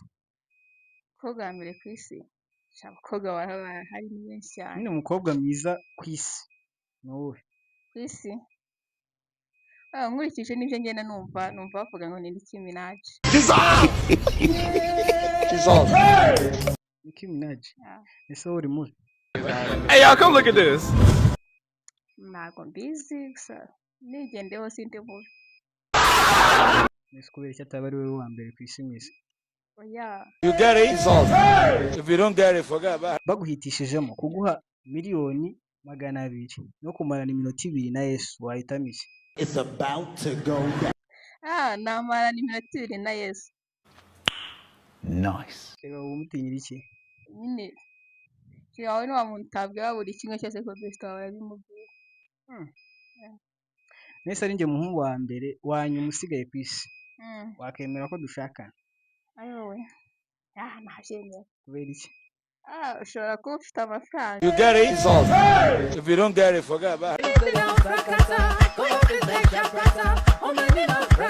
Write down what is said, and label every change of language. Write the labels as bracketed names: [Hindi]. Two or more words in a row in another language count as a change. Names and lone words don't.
[Kinyarwanda] Umukobwa wa mbere ku isi? Abakobwa hari ni benshi cyane. Nyine umukobwa mwiza ku isi ni uwuhe? Ku isi? Nkurikije n'ibyo ngenda numva bavuga ngo ni Nicki Minaj. Nicki Minaj? Ese wowe uri muhe? [English] Hey, y'all, come look at this. [Kinyarwanda] Ntabwo mbizi gusa nigendeho sindi mubi. Ese kubera iki ataba ari wowe wa mbere ku isi mwese? Oya. [English] You get it? If you don't get it, forget about it. [Kinyarwanda] Baguhitishijemo kuguha miliyoni 200 no kumarana iminota 2 na Yesu, wahitamo iki? [English] It's about to go down. [Kinyarwanda] Namarana iminota 2 na Yesu. [English] Nice. [Kinyarwanda] Reba umutinyira iki? Nyine wawe ni wa muntu utabwira buri kimwe cyose ko Kristo wawe yabimubwiye. Nese ari njye muhungu wa mbere wanyu umusigaye ku isi, wakemera ko dushakana? Ayowe ntabyemera. Kubera iki? Ushobora kuba ufite amafaranga. [English] You get it? If you don't get it, forget about it.